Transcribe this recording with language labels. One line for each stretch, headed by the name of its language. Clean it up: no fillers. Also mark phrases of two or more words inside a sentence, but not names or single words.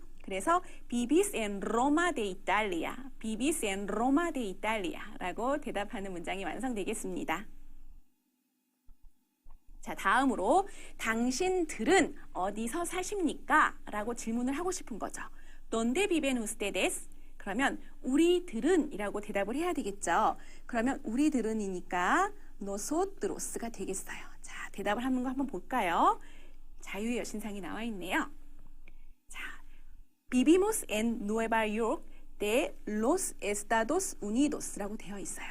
Korean: 그래서
Spanish: vives en Roma de Italia,
Korean: 비비스 엔 로마 데 이탈리아라고 대답하는 문장이 완성되겠습니다. 자, 다음으로 당신들은 어디서 사십니까? 라고 질문을 하고 싶은 거죠.
Spanish: ¿Dónde viven ustedes?
Korean: 그러면 우리들은 이라고 대답을 해야 되겠죠. 그러면 우리들은이니까 nosotros가 되겠어요. 자, 대답을 하는 거 한번 볼까요? 자유의 여신상이 나와 있네요. 자,
Spanish: vivimos en Nueva York de los Estados Unidos
Korean: 라고 되어 있어요.